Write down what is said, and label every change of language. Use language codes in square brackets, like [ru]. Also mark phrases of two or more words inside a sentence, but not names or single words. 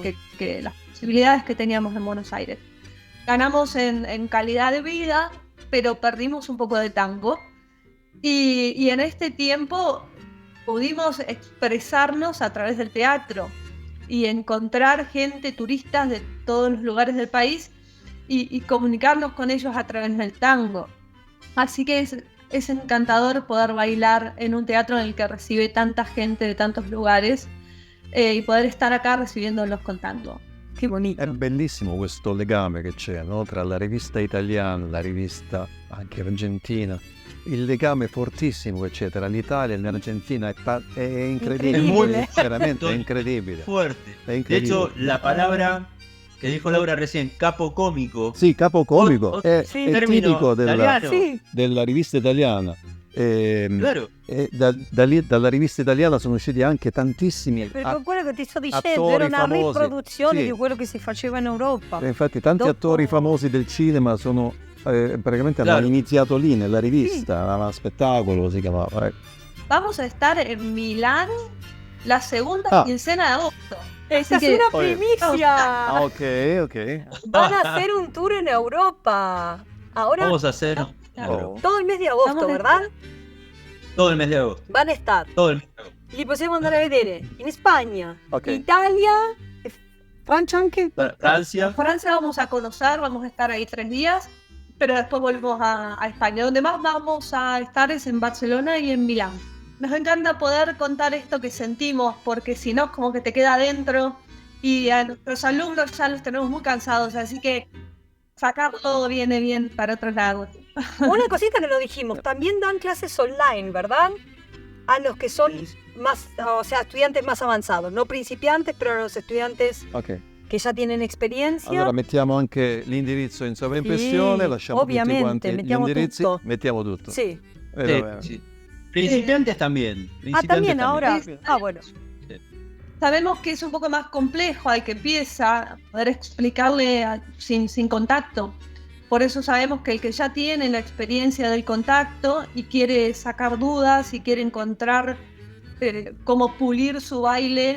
[es] que las posibilidades que teníamos en Buenos Aires. Ganamos en calidad de vida, pero perdimos un poco de tango, y en este tiempo pudimos expresarnos a través del teatro y encontrar gente, turistas de todos los lugares del país y comunicarnos con ellos a través del tango. Así que es encantador poder bailar en un teatro en el que recibe tanta gente de tantos lugares y poder estar acá recibiéndolos con tango. Che bonito. [it] È bellissimo questo legame che c'è, no? Tra la rivista italiana, la rivista anche argentina. Il legame fortissimo che c'è tra l'Italia e l'Argentina è incredibile. Incredibile. Veramente è incredibile. [es] Fuerte. [it] È incredibile. [es] De hecho, la palabra que dijo Laura recién, [it] capo cómico. Sì, capocomico, è, sì, è termino tipico italiano. Sì, della rivista italiana. [es] Claro. [it] E dalla rivista italiana sono usciti anche tantissimi per quello che ti sto dicendo, attori era una famosi. riproduzione Sì. di quello che si faceva in Europa. infatti tanti Dopo- attori famosi del cinema sono praticamente hanno [es] Claro. [it] iniziato lì nella rivista, era spettacolo si chiamava. [es] Vamos a estar en Milán la segunda Ah. quincena de agosto. Esta Así es que- una primicia. Ah, ok. Van a hacer un tour en Europa. Ahora, Vamos a hacer Oh. todo el mes de agosto, Vamos a- ¿verdad? todo el mes de agosto. Van a estar. Todo el mes de agosto. [it] Li possiamo andare a vedere in Spagna, Ok. Italia, e Francia anche. [es] Francia. En Francia vamos a conocer, vamos a estar ahí 3 días, pero después volvemos a España. Donde más vamos a estar es en Barcelona y en Milán. Nos encanta poder contar esto que sentimos, porque si no, como que te queda adentro. Y a nuestros alumnos ya los tenemos muy cansados, así que sacar todo viene bien para otros lados. Una cosita que no dijimos, también dan clases online, ¿verdad? A los que son más, o sea, estudiantes más avanzados, no principiantes, pero a los estudiantes Ok. que ya tienen experiencia. [it] Allora mettiamo anche l'indirizzo in sovraimpressione, Sì, lasciamo tutti ovviamente, quanti gli mettiamo indirizzi, tutto. mettiamo tutto. [es] Sí. [it] Va [es] Sí, [it] bene. [es] sí. Principiantes también. Ah, Principiantes también ahora. Ah, bueno. Sabemos que es un poco más complejo al que empieza a poder explicarle sin contacto. Por eso sabemos que el que ya tiene la experiencia del contacto y quiere sacar dudas y quiere encontrar cómo pulir su baile,